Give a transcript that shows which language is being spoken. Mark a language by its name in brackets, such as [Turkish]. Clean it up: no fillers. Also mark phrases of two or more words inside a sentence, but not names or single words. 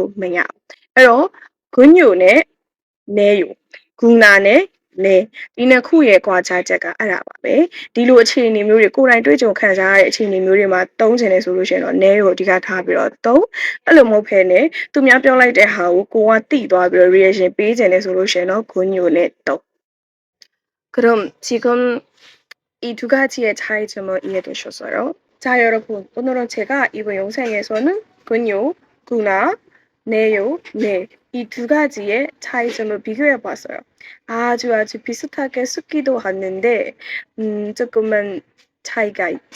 [Burmese] လို့မရဘူးအဲ့တော့ 군요 နဲ့နဲရောဂူနာနဲ့နဲဒီနှစ်ခုရဲ့ကွာခြားချက်ကအဲ့ဒါပါပဲဒီလိုအခြေအနေမျိုးတွေကိုယ်တိုင်တွေ့ကြုံခံစားရတဲ့အခြေအနေမျိုးတွေမှာသုံးချင်တယ်ဆိုလို့ရှိရင်တော့နဲရောအဓိကထားပြီးတော့သုံးအဲ့လိုမဟုတ်ဘဲနဲ့သူများပြောလိုက်တဲ့ဟာကိုကတိသွားပြီးတော့ reaction ပေးချင်တယ်ဆိုလို့ရှိရင်တော့ 군요 နဲ့သုံး [Korean] 그럼 지금 이 두 가지의 차이점을 이해되셨어요? 자 여러분 오늘은 제가 이번 영상에서는 군요, 구나, 네요, 네 이 두 가지의 차이점을 비교해 봤어요. 아주 비슷하게 쓰기도 하는데 조금은 차이가 있죠.